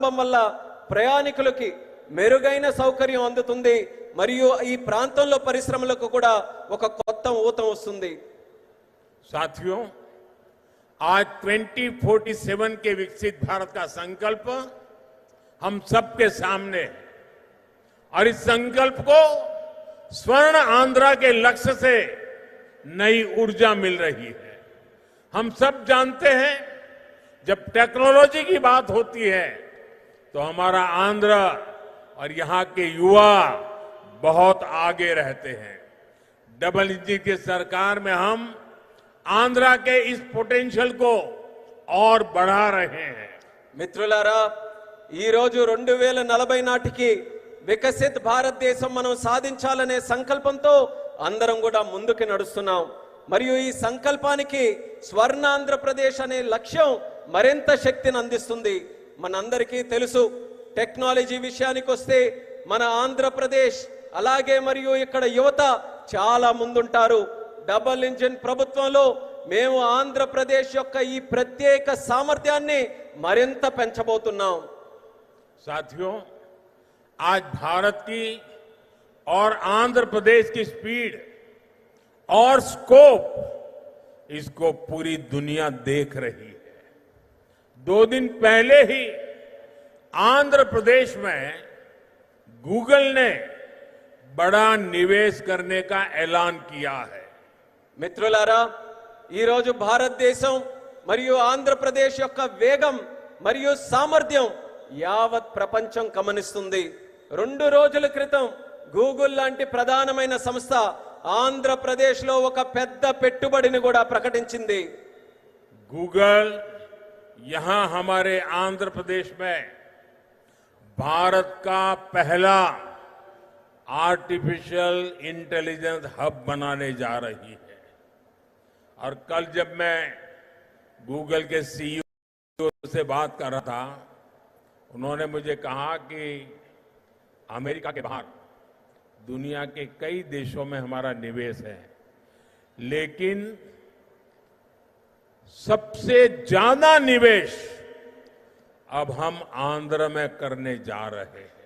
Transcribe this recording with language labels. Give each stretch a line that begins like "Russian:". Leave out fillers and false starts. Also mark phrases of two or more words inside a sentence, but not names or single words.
Telugu: వల్ల ప్రయాణికులకి మెరుగైన సౌకర్యం అందుతుంది మరియు ఈ ప్రాంతంలో పరిశ్రమలకు కూడా ఒక కొత్త ఊతం వస్తుంది।
Hindi: साथियों, आज 2047 के विकसित भारत का संकल्प हम सबके सामने है और इस संकल्प को स्वर्ण आंध्रा के लक्ष्य से नई ऊर्जा मिल रही है। हम सब जानते हैं जब टेक्नोलॉजी की बात होती है तो हमारा आंध्र और यहां के युवा बहुत आगे रहते हैं।
English: double engine
Hindi: की सरकार में हम आंध्रा के इस पोटेंशियल को और बढ़ा रहे हैं।
Telugu: మిత్రులారా, ఈ రోజు 2040 నాటికి వికసిత్ భారతదేశం మనం సాధించాలనే సంకల్పంతో అందరం కూడా ముందుకు నడుస్తున్నాం మరియు ఈ సంకల్పానికి స్వర్ణ ఆంధ్రప్రదేశ్ అనే లక్ష్యం మరింత శక్తిని అందిస్తుంది। మనందరికీ తెలుసు, టెక్నాలజీ విషయానికి వస్తే మన ఆంధ్రప్రదేశ్ అలాగే మరియు ఇక్కడ యువత చాలా ముందుంటారు।
English: double engine
Telugu: ప్రభుత్వంలో మేము ఆంధ్రప్రదేశ్ యొక్క ఈ ప్రత్యేక సామర్థ్యాన్ని మరింత పెంచబోతున్నాం।
Hindi: साथियों, आज भारत की और आंध्र प्रदेश की स्पीड और स्कोप इसको पूरी दुनिया देख रही है। 2 दिन पहले ही आंध्र प्रदेश में गूगल ने बड़ा निवेश करने का ऐलान किया है।
Telugu: మిత్రులారా, ఈ రోజు భారతదేశం మరియు ఆంధ్రప్రదేశ్ యొక్క వేగం మరియు సామర్థ్యం యావత్ ప్రపంచం గమనిస్తుంది। 2 రోజుల క్రితం గూగుల్ లాంటి ప్రధానమైన సంస్థ ఆంధ్రప్రదేశ్ లో ఒక పెద్ద పెట్టుబడిని కూడా ప్రకటించింది।
Hindi: गूगल यहां हमारे आंध्र प्रदेश में भारत का पहला
English: artificial intelligence
Hindi: हब बनाने जा रही है। और कल जब मैं गूगल के सीईओ से बात कर रहा था, उन्होंने मुझे कहा कि अमेरिका के बाहर दुनिया के कई देशों में हमारा निवेश है, लेकिन सबसे ज्यादा निवेश अब हम आंध्र में करने जा रहे हैं।